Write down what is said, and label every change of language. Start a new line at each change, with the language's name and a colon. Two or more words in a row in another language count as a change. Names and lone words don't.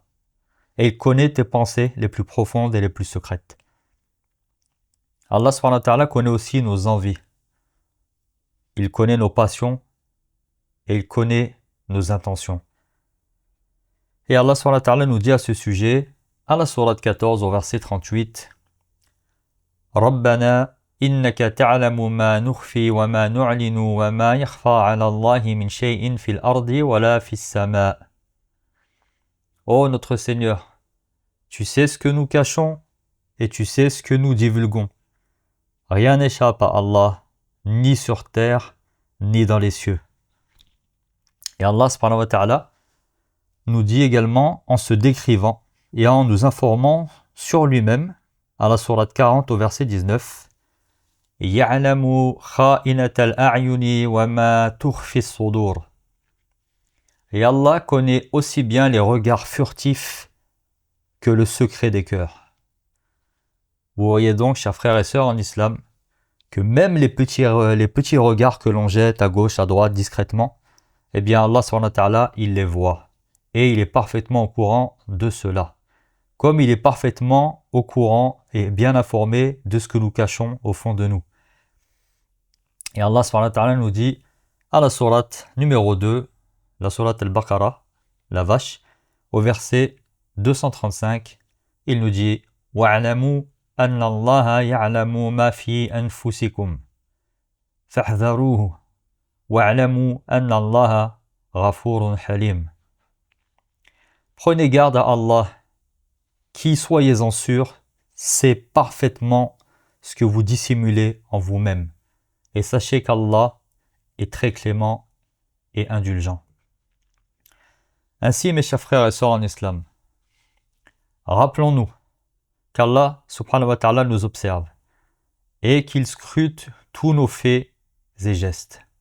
French: Et il connaît tes pensées les plus profondes et les plus secrètes. Allah
Arabic: سبحانه وتعالى
French: connaît aussi nos envies. Il connaît nos passions et il connaît nos intentions. Et Allah
Arabic: سبحانه وتعالى
French: nous dit à ce sujet, à la sourate 14 au verset 38,
Arabic: ربنا إنك تعلم ما نخفي وما نعلن وما يخفى على الله من شيء في الأرض ولا في السماء'.
French: Ô notre Seigneur, tu sais ce que nous cachons et tu sais ce que nous divulguons. Rien n'échappe à Allah, ni sur terre, ni dans les cieux. Et Allah
Arabic: سبحانه وتعالى
French: nous dit également en se décrivant et en nous informant sur lui-même, à la sourate 40 au verset 19,
Arabic: يعلم خائنة الأعين وما تخفي الصدور.
French: Et Allah connaît aussi bien les regards furtifs que le secret des cœurs. Vous voyez donc, chers frères et sœurs en islam, que même les petits regards que l'on jette à gauche, à droite, discrètement, eh bien Allah
Arabic: سبحانه وتعالى,
French: il les voit. Et il est parfaitement au courant de cela. Comme il est parfaitement au courant et bien informé de ce que nous cachons au fond de nous. Et Allah
Arabic: سبحانه وتعالى
French: nous dit, à la sourate numéro 2, la sourate al-Baqarah, la vache, au verset 235, il nous dit «
Arabic: واعلموا أن الله يعلم ما في أنفسكم فاحذروه واعلموا أن الله غفور حليم.
French: » Prenez garde à Allah, qui, soyez-en sûrs, sait parfaitement ce que vous dissimulez en vous-même. Et sachez qu'Allah est très clément et indulgent. Ainsi, mes chers frères et sœurs en islam, rappelons-nous qu'Allah
Arabic: سبحانه وتعالى
French: nous observe et qu'il scrute tous nos faits et gestes.